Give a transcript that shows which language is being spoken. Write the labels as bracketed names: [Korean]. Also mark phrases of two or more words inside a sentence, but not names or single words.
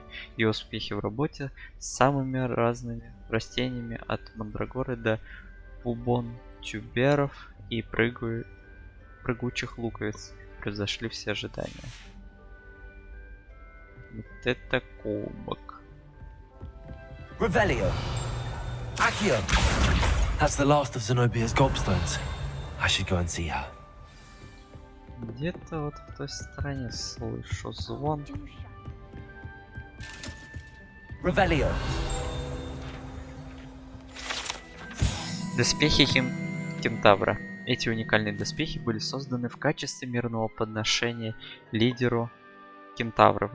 [Russian] Ее успехи в работе с самыми разными растениями от мандрагоры до бубон-тюберов и прыгучих луковиц превзошли все ожидания. Вот это кубок. Revelio. Accio. [English] That's the last of Zenobia's gobstones. I should go and see her. [Russian] Где-то вот в той стороне слышу звон. Revelio. Доспехи кентавра. Эти уникальные доспехи были созданы в качестве мирного подношения лидеру кентавров.